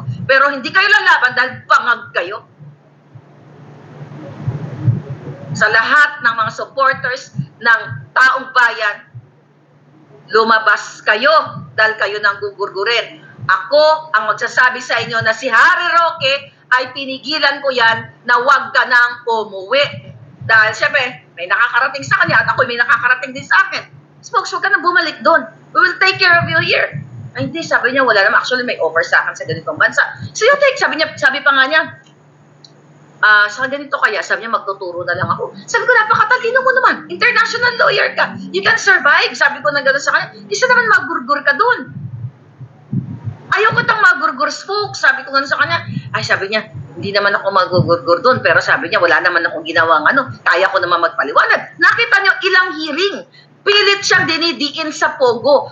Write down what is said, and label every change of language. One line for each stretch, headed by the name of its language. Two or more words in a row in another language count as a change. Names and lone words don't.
Filipino: Pero hindi kayo lalaban dahil bangag kayo. Sa lahat ng mga supporters ng taong bayan, lumabas kayo dahil kayo nang gugurgurin. Ako ang magsasabi sa inyo na si Harry Roque ay pinigilan ko yan na huwag ka nang umuwi. Dahil syempre, may nakakarating sa kanya at ako may nakakarating din sa akin. Spokes, huwag ka nang bumalik doon.
English: We will take care of you here.
Filipino: Ay, hindi, sabi niya, wala naman. Actually, may offer sa akin sa ganitong bansa.
English: So you take,
Filipino: sabi pa nga niya, sa ganito kaya, sabi niya, magtuturo na lang ako. Sabi ko, napakatalino mo naman. International lawyer ka.
English: You can survive.
Filipino: Sabi ko na gano'n sa kanya. Isa naman magurgur ka doon. Ayaw ko tang magurgur, Spokes. Sabi ko gano'n sa kanya. Ay, sabi niya, hindi naman ako magugurgur doon. Pero sabi niya, wala naman akong ginawang kaya ko naman magpaliwanag. Nakita niyo ilang hearing. Pilit siyang dinidiin sa Pogo.